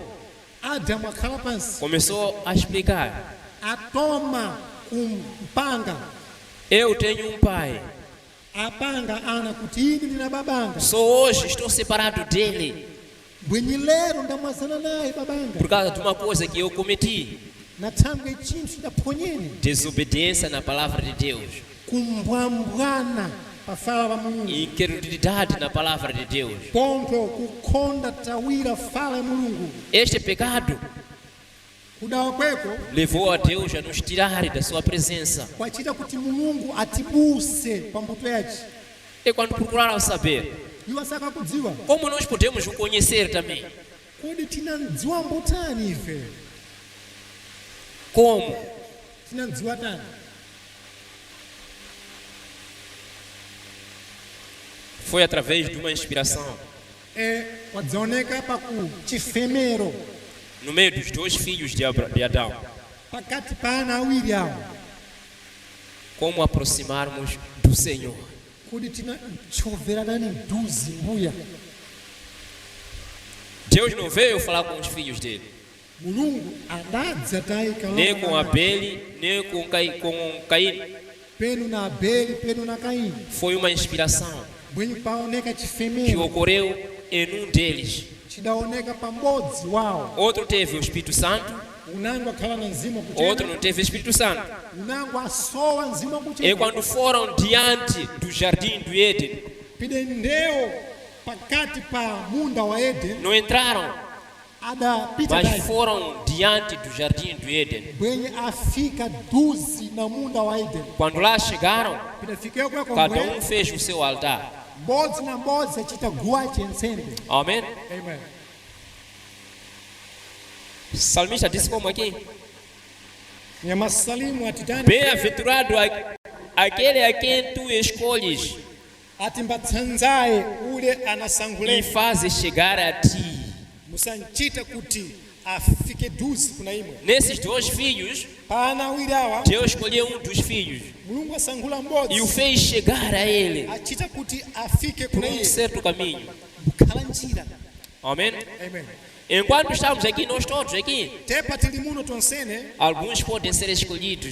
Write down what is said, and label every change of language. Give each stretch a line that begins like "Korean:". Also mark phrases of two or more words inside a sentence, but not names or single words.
Sena: Adamu akhala pansi
Portuguese: começou a explicar.
Sena: atoma kumpanga
Portuguese: Eu tenho um pai.
Sena: apanga ana kuti ini ndina babanga
Portuguese: Só hoje estou separado dele
Sena: bwenyi lero ndamwazana naye babanga
Portuguese: por causa de uma coisa que eu cometi.
Sena: nathanga chinthu chidaponyeni
Portuguese: Desobediência na palavra de Deus.
Sena: kumbwambwana pafala pa mulungu
Portuguese: Incredulidade na palavra de Deus.
Sena: ponto kukhonda tawira fala ya mulungu.
Portuguese: Este pecado
Sena: Kudawa kweko
Portuguese: levou a Deus a nos tirar da sua presença.
Sena: kwachita kuti mulungu atibuse pambuto yace.
Portuguese: E quando procuraram saber,
Sena: Iwo asaka kudziwa
Portuguese: como nós podemos o conhecer também?
Sena: kodi tinamdziwa mbotani ife,
Portuguese: Como?
Sena: tinamdziwa tani.
Portuguese: Foi através de uma inspiração.
Sena: Wadzaoneka paku chifemero
Portuguese: No meio dos dois filhos de Adão.
Sena: pakati pa ana awiri awo
Portuguese: Como aproximarmos do Senhor.
Sena: kodi tinachoverana duzi mbuya.
Portuguese: Deus não veio falar com os filhos dele.
Sena: Mulungu adadza taika
Portuguese: Nem com Abel, nem com Caim.
Sena: penu na Abeli penu na Kaini
Portuguese: Foi uma inspiração
Sena: bwenyi paoneka
Portuguese: que
Sena: chifemero
Portuguese: ocorreu em um deles.
Sena: chidaoneka pambodzi wawo.
Portuguese: Outro teve o Espírito Santo,
Sena: Unango akhala na mzimu
Portuguese: outro
Sena: kuchena
Portuguese: não teve o Espírito Santo.
Sena: unango asowa mzimu
Portuguese: E
Sena: kuchena
Portuguese: quando foram diante do jardim do Éden,
Sena: pide ndeo pakati pa munda wa Edeni
Portuguese: não entraram,
Sena: adapita
Portuguese: mas
Sena: dali
Portuguese: foram diante do jardim do Éden.
Sena: bwenye afika duzi na munda wa Edeni
Portuguese: Quando lá chegaram,
Sena: pidafika kweko
Portuguese: cada
Sena: mbwe
Portuguese: um fez o seu altar.
Sena: mbodzi na mbodzi achita guwa chensembe.
Portuguese: Amém?
Sena: Amen.
Portuguese: O salmista disse como aqui?
Sena: Nyamasalimu atitani
Portuguese: Bem-aventurado aquele a quem tu escolhes
Sena: ati mbatsanzaye ule
Portuguese: e
Sena: anasangule
Portuguese: fazes chegar a ti.
Sena: musanchita kuti afike duzi kuna imwe
Portuguese: Nesses dois filhos,
Sena: pana awiri awa
Portuguese: Deus escolheu dos filhos
Sena: mulungu asangula
Portuguese: e o
Sena: m'bodzi
Portuguese: fez chegar a ele
Sena: achita kuti afike
Portuguese: por
Sena: kuna iye
Portuguese: certo caminho.
Sena: kukhala njira.
Portuguese: Amém?
Sena: Amen.
Portuguese: Enquanto estamos aqui, nós todos aqui,
Sena: tepa tili muno tonsene
Portuguese: alguns podem ser escolhidos